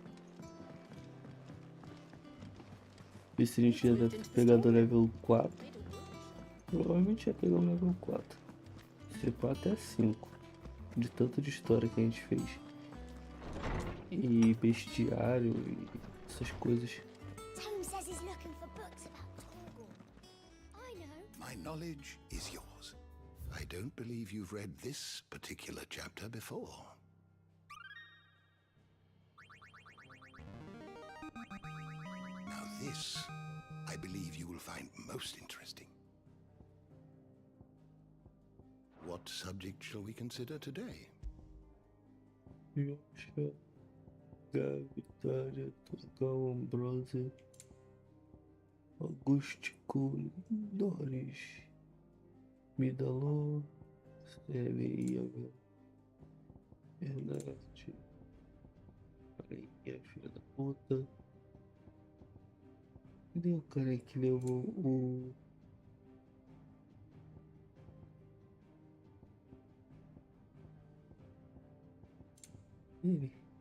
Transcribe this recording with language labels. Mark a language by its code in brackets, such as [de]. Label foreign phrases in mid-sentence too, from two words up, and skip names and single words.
[pt] Ver se a gente já deve ter pegado o level 4. Provavelmente já pegou o level 4. Se pá até 5. De tanto de história que a gente fez. E bestiário e essas coisas. [en] Tom says he's looking for books about Torgal. I know. My knowledge is yours. I don't believe you've read this particular chapter before. Now this, I believe you will find most interesting. What subject shall we consider today? [pt] Yosha, Vitória, Turgal, Ambrose, Augustico, Doris, Midalô, Seveia, Bernarte, Rainha, filha da puta. Cadê o cara que levou o... Ele.